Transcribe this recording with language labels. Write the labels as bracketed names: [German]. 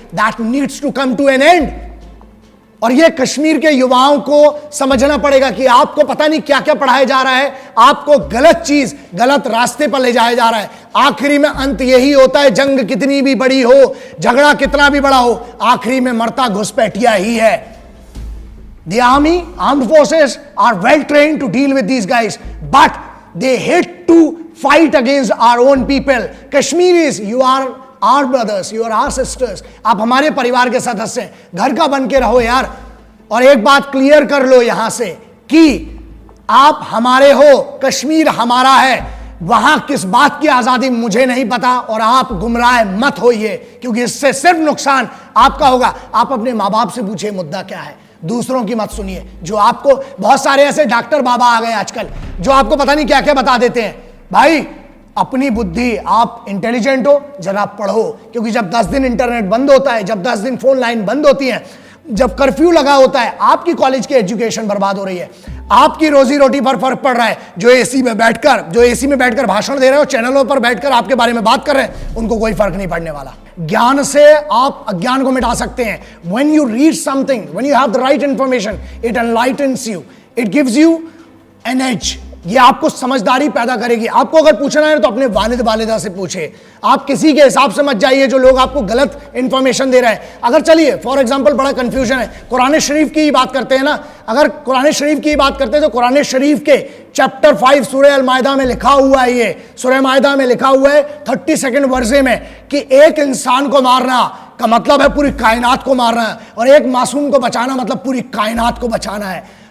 [English] That needs to come to an end. [Hindi] और ये कश्मीर के युवाओं को समझना पड़ेगा कि आपको पता नहीं क्या क्या पढ़ाया जा रहा है, आपको गलत चीज, गलत रास्ते पर ले जाया जा रहा है। आखिरी में अंत यही होता है, जंग कितनी भी बड़ी हो, झगड़ा कितना भी बड़ा हो, आखिरी में मरता घुसपैठिया ही है। [English] The army, armed forces are well trained to deal with these guys, but they hate to fight against our own people. Kashmiris, you are our brothers, you are our sisters. [Hindi] आप हमारे परिवार के सदस्य हैं, घर का बन के रहो यार। और एक बात क्लियर कर लो यहां से कि आप हमारे हो, कश्मीर हमारा है। वहां किस बात की आजादी मुझे नहीं पता, और आप गुमराह मत होइए, क्योंकि इससे सिर्फ नुकसान आपका होगा। आप अपने माँ बाप से पूछिए मुद्दा क्या है, दूसरों की मत सुनिए। जो आपको, बहुत सारे ऐसे डॉक्टर बाबा आ गए आजकल जो आपको पता नहीं क्या क्या बता देते हैं। भाई अपनी बुद्धि, आप इंटेलिजेंट हो, जरा पढ़ो, क्योंकि जब 10 दिन इंटरनेट बंद होता है, जब 10 दिन फोन लाइन बंद होती है, जब कर्फ्यू लगा होता है, आपकी कॉलेज की एजुकेशन बर्बाद हो रही है, आपकी रोजी रोटी पर फर्क पड़ रहा है। जो एसी में बैठकर भाषण दे रहे हो, चैनलों पर बैठकर आपके बारे में बात कर रहे हैं, उनको कोई फर्क नहीं पड़ने वाला। ज्ञान से आप अज्ञान को मिटा सकते हैं। [English] When you read something, when you have the right information, it enlightens you, it gives you an edge. [Hindi] ये आपको समझदारी पैदा करेगी। आपको अगर पूछना है तो अपने वालिदा से पूछे। आप किसी के हिसाब से मत जाइए जो लोग आपको गलत इंफॉर्मेशन दे रहे हैं। अगर चलिए फॉर एग्जांपल बड़ा कंफ्यूजन है, कुरान शरीफ की ही बात करते हैं ना। अगर कुरान शरीफ की बात करते हैं तो कुरान शरीफ के चैप्टर 5 सूरह अल-माइदा में लिखा हुआ है, ये सूरह माइदा में लिखा हुआ है 32 वर्से में कि एक इंसान को मारना का मतलब है पूरी कायनात को मारना, और एक मासूम को बचाना मतलब पूरी कायनात को बचाना है।